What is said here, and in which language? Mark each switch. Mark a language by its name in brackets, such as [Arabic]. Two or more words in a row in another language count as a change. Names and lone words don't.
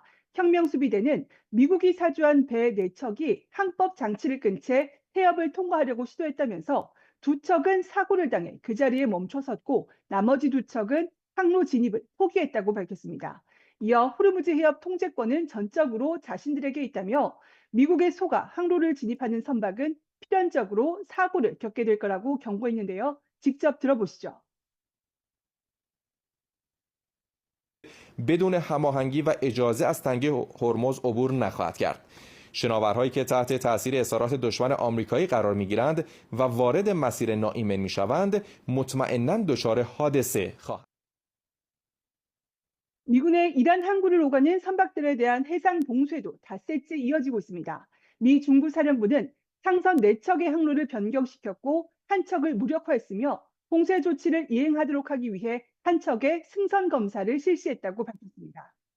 [Korean] 혁명수비대는 미국이 사주한 배 4척이 항법 장치를 끈 채 해협을 통과하려고 시도했다면서 2척은 사고를 당해 그 자리에 멈춰섰고 나머지 2척은 항로 진입을 포기했다고 밝혔습니다. 이어 호르무즈 해협 통제권은 전적으로 자신들에게 있다며 미국의 소가 항로를 진입하는 선박은 필연적으로 사고를 겪게 될 거라고 경고했는데요. 직접 들어보시죠. [Persian] بدون هماهنگی و اجازه از تنگه هرمز عبور نخواهد کرد. شناورهایی که تحت تاثیر اصرارات دشمن آمریکایی قرار می‌گیرند و وارد مسیر ناایمن می‌شوند، مطمئناً دچار حادثه خواهند. [Korean] 미군의 이란 항구를 오가는 선박들에 대한 해상 봉쇄도 닷새째 이어지고 있습니다. 미 중부사령부는 상선 4척의 항로를 변경시켰고 한 척을 무력화했으며 봉쇄 조치를 이행하도록 하기 위해 한 척의 승선 검사를 실시했다고 밝혔습니다.